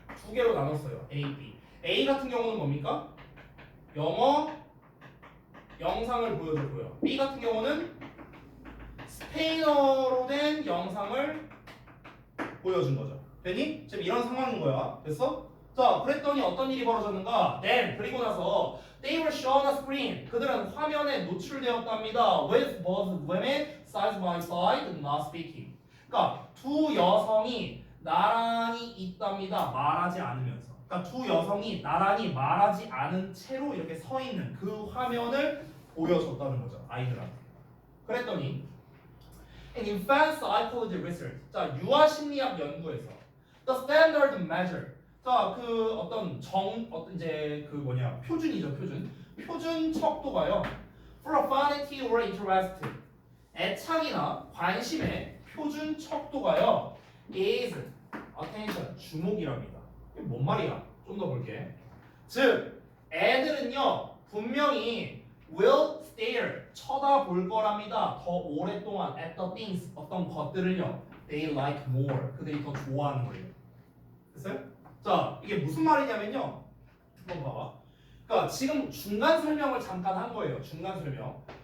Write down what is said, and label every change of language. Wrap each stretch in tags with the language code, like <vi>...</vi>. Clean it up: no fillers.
<ko>2개로 나눴어요. A, B. A 같은 경우는 뭡니까? 영어 영상을 보여줬고요. B 같은 경우는 스페인어로 된 영상을 보여준 거죠. 됐니? 지금 이런 상황인 거야. 됐어? 자, 그랬더니 어떤 일이 벌어졌는가?</ko> <en>Then,</en> <ko>그리고 나서</ko> <en>They were shown a screen.</en> <ko>그들은 화면에 노출되었답니다.</ko> <en>With both women side by side, not speaking.</en> <ko>그러니까 두 여성이 나란히 있답니다. 말하지 않으면서. 그러니까 두 여성이 나란히 말하지 않은 채로 이렇게 서 있는 그 화면을 보여줬다는 거죠. 아이들한테. 그랬더니</ko> <en>In infant psychology research.</en> <ko>자, 유아 심리학 연구에서</ko> <en>The standard measure.</en> <ko>자, 그 어떤 이제 그 뭐냐 표준이죠, 표준. 표준 척도가요.</ko> <en>For affinity or interest.</en> <ko>애착이나 관심의 표준 척도가요.</ko> <en>Is attention</en> <ko>주목이랍니다. 이게 뭔 말이야? 좀 더 볼게. 즉, 애들은요 분명히</ko> <en>will stare</en> <ko>쳐다볼 거랍니다. 더 오랫동안</ko> <en>at the things</en> <ko>어떤 것들을요.</ko> <en>They like more</en> <ko>그들이 더 좋아하는 거예요. 됐어요? 자, 이게 무슨 말이냐면요. 한번 봐봐. 그러니까 지금 중간 설명을 잠깐 한 거예요. 중간 설명.</ko>